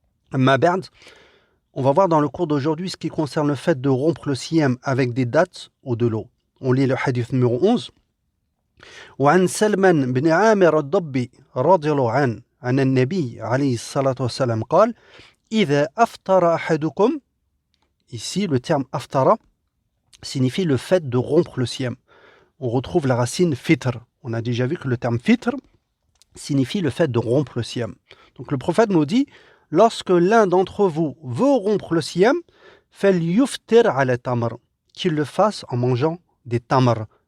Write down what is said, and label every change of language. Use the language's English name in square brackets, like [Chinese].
[French] Amma ba'd, on va voir dans le cours d'aujourd'hui ce qui concerne le fait de rompre le siyam avec des dates ou de l'eau. On lit le hadith numéro 11. [Arabic] وعن سلمان بن عامر الضبي رضي الله عنه عن النبي عليه الصلاة والسلام قال إذا أفطر أحدكم. [French] Ici, le terme aftara signifie le fait de rompre le siyam. On retrouve la racine fitr. On a déjà vu que le terme fitr signifie le fait de rompre le siyam. Donc le prophète nous dit, lorsque l'un d'entre vous veut rompre le siyam, [Arabic] فَلْيُفْتِرْ عَلَى [French] tamr, qu'il le fasse en mangeant des tamr.